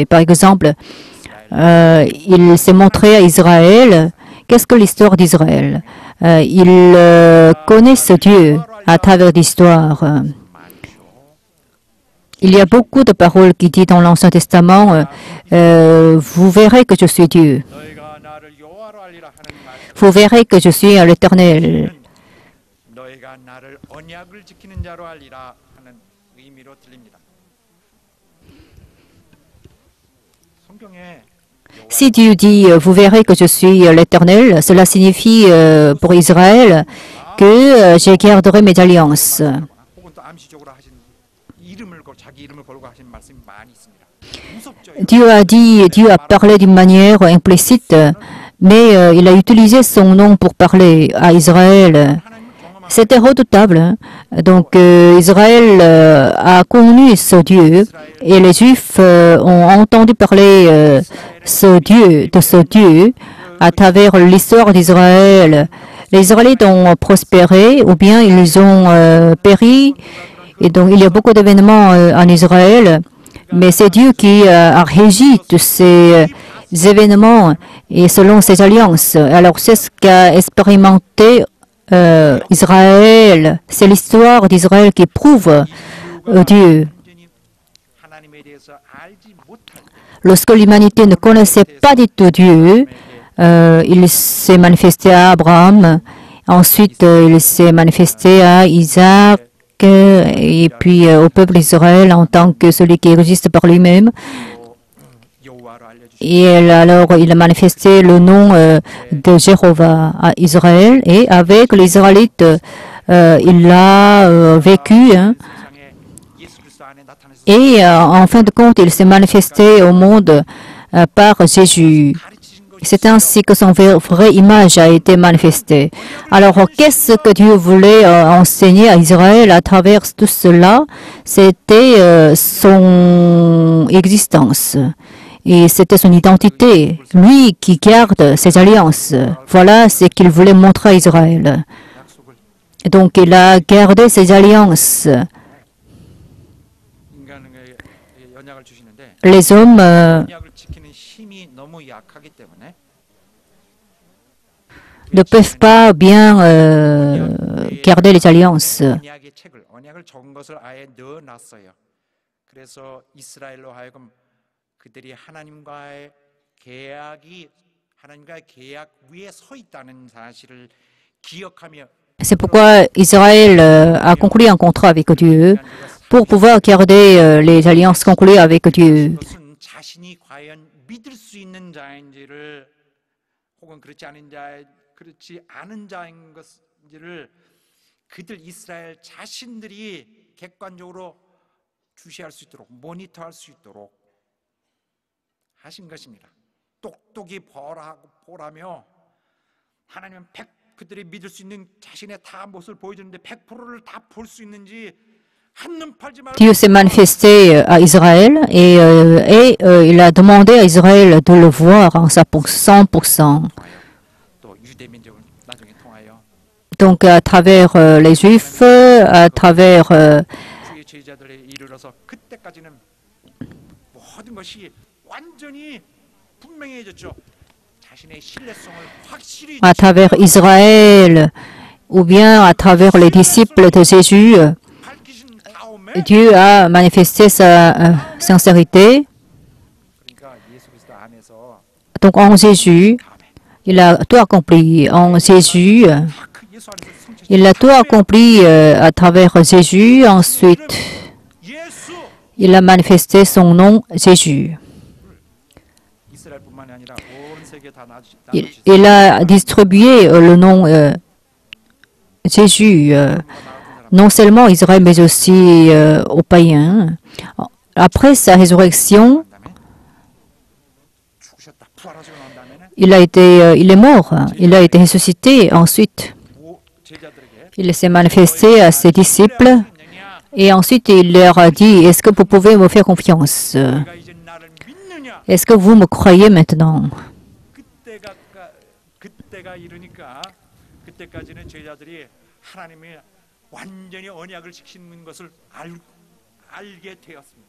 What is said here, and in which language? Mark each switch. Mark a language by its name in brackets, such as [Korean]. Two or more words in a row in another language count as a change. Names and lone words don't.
[French] Par exemple, il s'est montré à Israël. Qu'est-ce que l'histoire d'Israël? Il connaît ce Dieu à travers l'histoire. Il y a beaucoup de paroles qui disent dans l'Ancien Testament, vous verrez que je suis Dieu. [Korean] 너희가 나를 여호와로 알리라 하는 말씀. [French] Vous verrez que je suis l'Éternel. [Korean] 너희가 나를 언약을 지키는 자로 알리라 하는 의미로 들립니다. 성경에 [French] Si Dieu dit, vous verrez que je suis l'Éternel, cela signifie pour Israël que je garderai mes alliances. [Korean] 혹은 또 암시적으로 하신 자기 이름을 걸고 하신 말씀이 많이 있습니다. 무섭죠. [French] Dieu a dit, Dieu a parlé d'une manière implicite, mais il a utilisé son nom pour parler à Israël. [Korean] 하나님을 경험한 [French] C'était redoutable. Hein. Donc Israël a connu ce Dieu et les Juifs ont entendu parler de ce Dieu à travers l'histoire d'Israël. Les Israélites ont prospéré ou bien ils ont péri. Et donc il y a beaucoup d'événements en Israël, mais c'est Dieu qui a régi tous ces événements et selon ses alliances. Alors c'est ce qu'a expérimenté Israël. C'est l'histoire d'Israël qui prouve Dieu. [Korean] 완전히 하나님에 대해서 알지 못할 때 [French] Lorsque l'humanité ne connaissait pas du tout Dieu, il s'est manifesté à Abraham, ensuite il s'est manifesté à Isaac, et puis au peuple d'Israël en tant que celui qui existe par lui-même. [Korean] 여호와로 알려주신 [French] Et alors il a manifesté le nom de Jéhovah à Israël, et avec les Israélites, il a vécu. Hein. [Korean] 세상에 예수 그리스도 안에 나타내서 [French] Et en fin de compte, il s'est manifesté au monde par Jésus. [Korean] 가르치신 거 [French] C'est ainsi que son vraie image a été manifestée. Alors, qu'est-ce que Dieu voulait enseigner à Israël à travers tout cela? C'était son existence. Et c'était son identité. Lui qui garde ses alliances. Voilà ce qu'il voulait montrer à Israël. [Korean] 약속을 [French] Donc, il a gardé ses alliances. [Korean] 인간에게 연약을 주시는데 [French] Les hommes [Korean] 언약을 지키는 힘이 너무 약하기 때문에 [French] ne peuvent pas bien garder les alliances. [Korean] 언약의 책을 언약을 적은 것을 아예 넣어놨어요. 그래서 이스라엘로 하여금 그들이 하나님과의 계약 위에 서 있다는 사실을 기억하며 C'est pourquoi Israël a conclu un contrat avec Dieu pour pouvoir garder les alliances conclues avec Dieu. 그것은 자신이 과연 믿을 수 있는 자인지를 혹은 그렇지 않은 자인 것인지를 그들 이스라엘 자신들이 객관적으로 주시할 수 있도록 모니터할 수 있도록 하신 것입니다. 똑똑히 보라며 하나님은 그들이 믿을 수 있는 자신의 다 모습을 보여주는데 100%를 다 볼 수 있는지 한눈 팔지 말고 [French] Dieu s'est manifesté à Israël et il a demandé à Israël de le voir en 100%. [Korean] 또 유대 민족을 나중에 통하여 [French] Donc à travers les Juifs, à travers [Korean] 주의 제자들에 이르러서 그때까지는 모든 것이 완전히 분명해졌죠. 자신의 신뢰성을 확실히 [French] à travers Israël, ou bien à travers les disciples de Jésus, [Korean] 밝히신 다음에 [French] Dieu a manifesté sa sincérité. [Korean] 그러니까 예수 그리스도 안에서 [French] Donc en Jésus, il a tout accompli. En Jésus, [Korean] 그 예수 안에서 성취 [French] il a tout accompli à travers Jésus. Ensuite, [Korean] 예수 [French] il a manifesté son nom, Jésus. [Korean] 이스라엘뿐만이 아니라 온 세계 다 [French] Il a distribué le nom Jésus, non seulement Israël, mais aussi aux païens. Après sa résurrection, [Korean] 죽으셨다 부활하시고 난 다음에는 [French] il est mort, il a été ressuscité. Ensuite, [Korean] 제자들에게 [French] il s'est manifesté à ses disciples et ensuite il leur a dit, est-ce que vous pouvez me faire confiance? [Korean] 내가 이제 나를 믿느냐 [French] Est-ce que vous me croyez maintenant? [Korean] 그때가 이르니까 그때까지는 제자들이 하나님이 완전히 언약을 지키는 것을 알게 되었습니다.